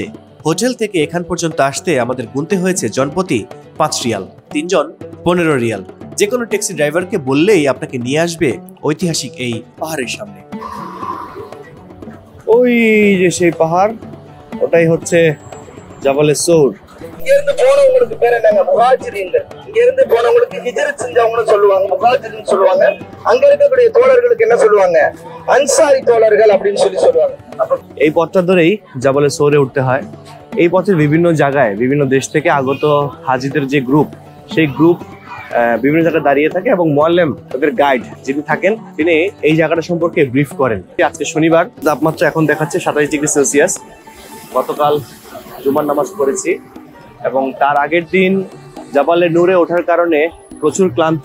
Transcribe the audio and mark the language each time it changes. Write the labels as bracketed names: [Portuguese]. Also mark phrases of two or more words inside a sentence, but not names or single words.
[Bangla] হোটেল থেকে এখান পর্যন্ত আসতে আমাদের গুনতে হয়েছে জনপ্রতি 5 রিয়াল, 3 জন 15 রিয়াল। যে কোনো ট্যাক্সি ড্রাইভারকে বললেই আপনাকে নিয়ে আসবে ঐতিহাসিক এই পাহাড়ের সামনে। ওই যে সেই পাহাড়, ওটাই হচ্ছে জাবালে সৌর। [Tamil] இங்கிருந்து போனவங்களுக்கு பேர் என்னங்க? முஹாஜிரீன்கள். இங்கிருந்து போனவங்களுக்கு ஹிஜ்ரத் செஞ்சவங்கன்னு சொல்லுவாங்க, முஹாஜிரின்னு சொல்லுவாங்க. அங்க இருக்கக்கூடிய தோழர்களுக்கு என்ன சொல்லுவாங்க? அன்சாரி தோழர்கள் அப்படின்னு சொல்லுவாங்க। [Bangla] এই পথটা ধরেই জাবালে সৌরে উঠতে হয়। এই পথের বিভিন্ন জায়গায় বিভিন্ন দেশ থেকে আগত হাজিদের যে গ্রুপ, সেই গ্রুপ বিভিন্ন জায়গায় দাঁড়িয়ে থাকে এবং মুআল্লিম, তাদের গাইড যিনি থাকেন, তিনি এই জায়গাটা সম্পর্কে ব্রিফ করেন। আজকে শনিবার, তাপমাত্রা এখন দেখাচ্ছে 27 ডিগ্রি সেলসিয়াস। গতকাল জুমার নামাজ পড়েছি এবং তার আগের দিন জাবালে নূরে ওঠার কারণে প্রচুর ক্লান্ত।